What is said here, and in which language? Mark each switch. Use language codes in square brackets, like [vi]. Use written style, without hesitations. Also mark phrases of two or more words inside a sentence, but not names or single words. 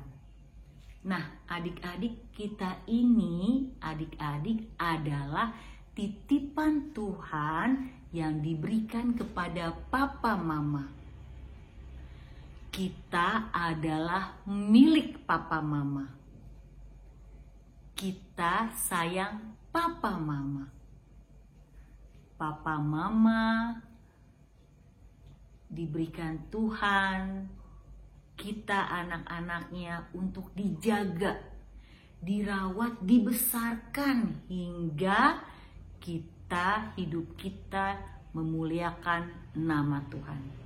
[id] Nah, adik-adik, kita ini, adik-adik adalah titipan Tuhan yang diberikan kepada papa mama. Kita adalah milik papa mama. Kita sayang papa mama. Papa mama diberikan Tuhan, kita anak-anaknya untuk dijaga, dirawat, dibesarkan hingga hidup kita memuliakan nama Tuhan.